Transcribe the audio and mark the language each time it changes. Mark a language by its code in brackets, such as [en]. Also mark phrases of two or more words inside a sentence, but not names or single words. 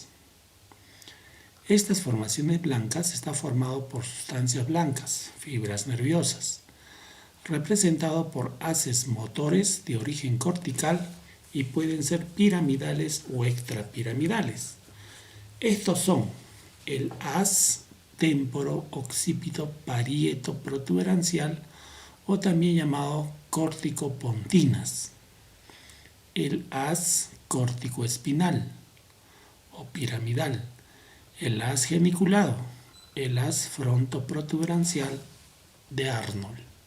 [es] Estas formaciones blancas están formadas por sustancias blancas, fibras nerviosas, representado por haces motores de origen cortical y pueden ser piramidales o extrapiramidales. Estos son el haz temporo-occipito parieto protuberancial o también llamado córtico-pontinas, el haz córtico-espinal o piramidal, el haz geniculado, el haz frontoprotuberancial de Arnold.